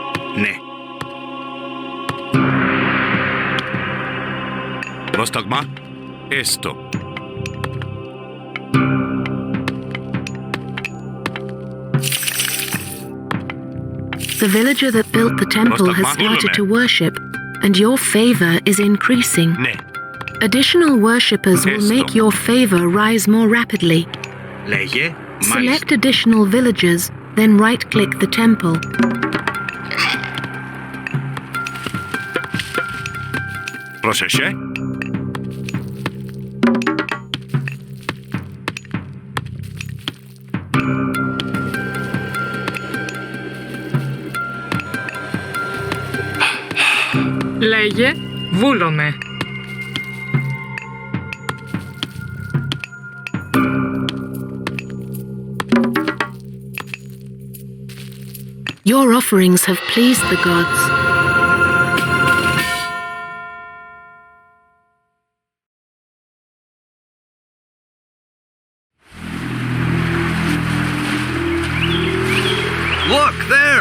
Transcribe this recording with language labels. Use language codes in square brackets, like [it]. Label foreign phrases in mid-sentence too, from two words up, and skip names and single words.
[el] Ναι. Πρόσταγμα. Έστω. [en] The villager that built the temple has started to worship, and your favor is increasing. [el] Ναι. [en] Additional worshippers will make your favor rise more rapidly. [el] Λέγε. [en] Select additional villagers, then right-click the temple. [el] Πρόσεχε. Λέγε, βούλομαι. [en] Your offerings have pleased the gods. Look, there!